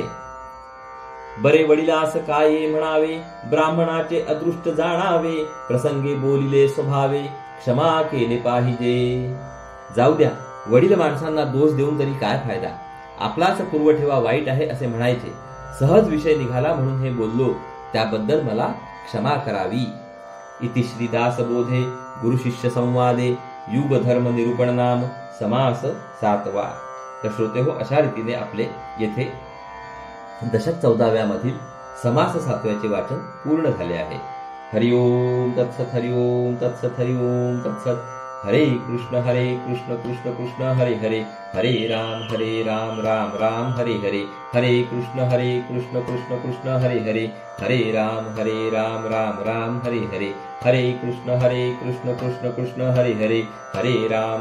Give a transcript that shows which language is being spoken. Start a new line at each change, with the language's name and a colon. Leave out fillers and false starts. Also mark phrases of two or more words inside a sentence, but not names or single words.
Marathi: बरे, वडिलास काय म्हणावे, ब्राह्मणाचे अदृष्ट जाणावे, प्रसंगे बोलिले स्वभावे, क्षमा केले पाहिजे. जाऊ द्या, वडील माणसांना दोष देऊन तरी काय फायदा. आपलाच पुरवठेवा वाईट आहे असे म्हणायचे. सहज विषय निघाला म्हणून हे बोललो, त्याबद्दल मला क्षमा करावी.
Sanskrit: इति श्री दासबोधे गुरु शिष्य संवादे युग धर्म निरूपण नाम समास 7वा.
Marathi: तर श्रोते हो, अशा रीतीने आपले येथे दशक 14व्या मधील समास 7व्याचे वाचन पूर्ण झाले आहे.
Sanskrit: हरिओम तत्सत, हरिओम तत्सत, हरिओम तत्सत. हरे कृष्ण कृष्ण कृष्ण हरे हरे, हरे राम राम हरे हरे, हरे कृष्ण कृष्ण कृष्ण हरे हरे, हरे राम राम हरे हरे, हरे कृष्ण कृष्ण कृष्ण हरे हरे, हरे राम